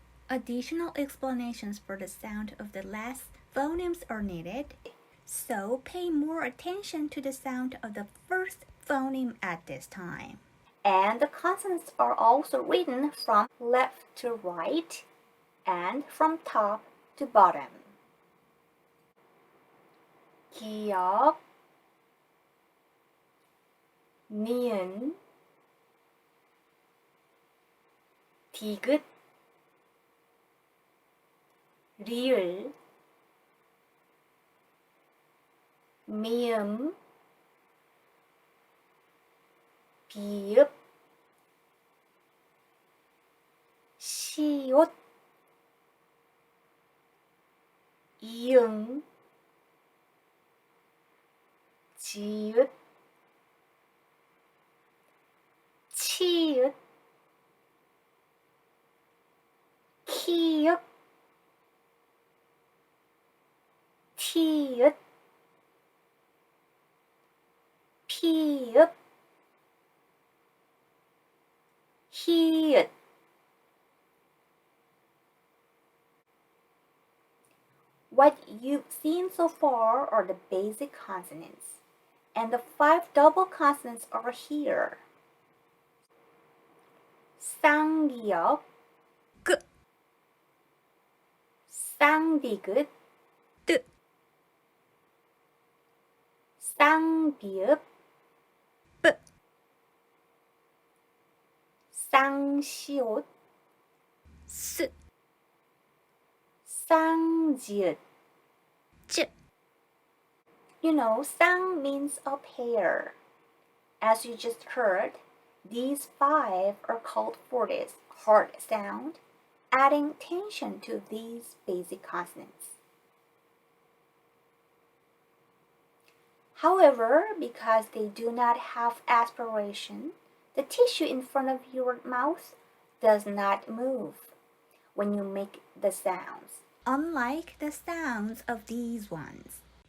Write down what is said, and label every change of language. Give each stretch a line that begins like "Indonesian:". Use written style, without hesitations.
English: Additional explanations for the sound of the last phonemes are needed, so pay more attention to the sound of the first phoneme at this time. And the consonants are also written from left to right and from top to bottom.
Korean: 기역, 니은, 디귿, 리을, 미음, 비읍, 시옷, 이응, 지읒, 치읒, 키읔, 티읕, 피읕, 히읗.
English: What you've seen so far are the basic consonants, and the 5 double consonants are here.
Korean: 쌍기역, 끄, 쌍디귿, 뜨, 쌍비읍, ጵ, 쌍시옷, 스, 쌍지읒, ጭ.
English: You know, 쌍 means a pair. As you just heard, these 5 are called for this hard sound, adding tension to these basic consonants. However, because they do not have aspiration, the tissue in front of your mouth does not move when you make the sounds, unlike the sounds of these ones.